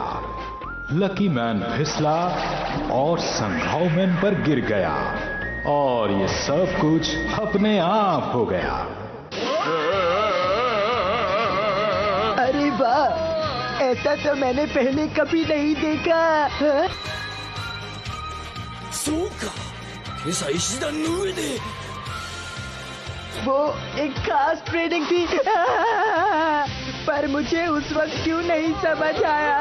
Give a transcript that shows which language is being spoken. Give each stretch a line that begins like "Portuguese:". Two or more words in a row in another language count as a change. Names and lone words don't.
Hindi: लकी मैन फिसला और संघाव मैन पर गिर गया और ये सब कुछ अपने आप हो गया। अरे वाह, ऐसा तो मैंने पहले कभी नहीं देखा।
Japanese: そうか、今朝石段の上で
Hindi: वो एक खास ट्रेनिंग थी। पर मुझे उस वक्त क्यों नहीं समझ आया।